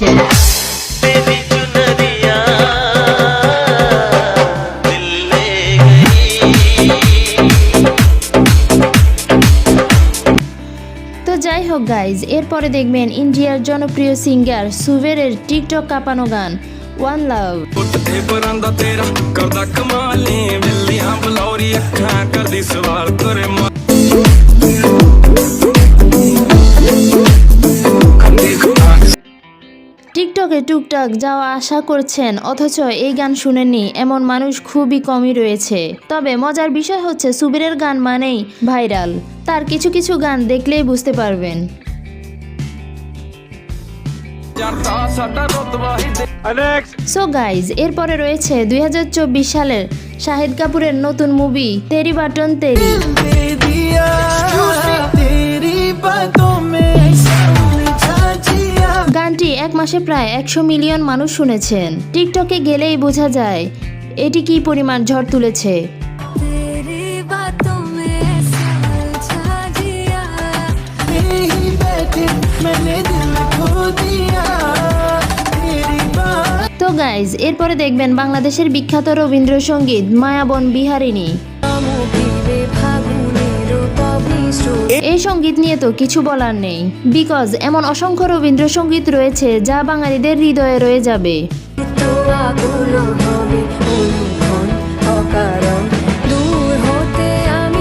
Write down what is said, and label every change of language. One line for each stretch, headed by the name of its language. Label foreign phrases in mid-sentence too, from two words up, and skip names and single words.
Hindi: तेरी चुनरिया दिल ले गई।
Bangla: তো যাই হোক গাইজ, এরপরে দেখবেন ইন্ডিয়ার জনপ্রিয় সিঙ্গার সুভেরের টিকটক কাঁপানো গান ওয়ান লাভ।
Punjabi: ਉੱਠਦੇ ਪਰਾਂਦਾ ਤੇਰਾ ਕਰਦਾ ਕਮਾਲੇ, ਬਿੱਲੀਆਂ ਬਲੌਰੀ ਅੱਖਾਂ ਕਰਦੀ ਸਵਾਲ ਕਰੇ
Bangla: টিকটকে টুকটাক যাওয়া আশা করছেন, অথচ এই গান শুনেননি এমন মানুষ খুবই কমই রয়েছে। তবে মজার বিষয় হচ্ছে সুবীরের গান মানেই ভাইরাল, তার কিছু কিছু গান দেখলেই বুঝতে পারবেন।
Punjabi: ਜਾਂਦਾ ਸਾਡਾ ਰੁਤਬਾ ਹੀ ਦੇ।
Bangla: সো গাইজ, এরপরে রয়েছে 2024 সালের শাহিদ কাপুরের নতুন মুভি তেরি বাটন তেরি।
Hindi: दे दिया, तेरी बातों में समझा जिया।
Bangla: গানটি এক মাসে প্রায় 100 মিলিয়ন মানুষ শুনেছেন। টিকটকে গেলেই বোঝা যায় এটি কি পরিমাণ ঝড় তুলেছে।
Hindi: तेरी बातों में समझा जिया, यहीं बैठे मैंने दिल खो दिया, तेरी बात
Bangla: তো গাইজ, এরপরে দেখবেন বাংলাদেশের বিখ্যাত রবীন্দ্রসঙ্গীত মায়াবন বিহারিণী। মুভিবে ফাগুনের পবিত্র এই সঙ্গীত নিয়ে তো কিছু বলার নেই, বিকজ এমন অসংখ্য রবীন্দ্রসঙ্গীত রয়েছে যা বাঙালিদের হৃদয়ে রয়ে যাবে। আগুলো হবে অনুক্ষণ অকারণ, দূর হতে আমি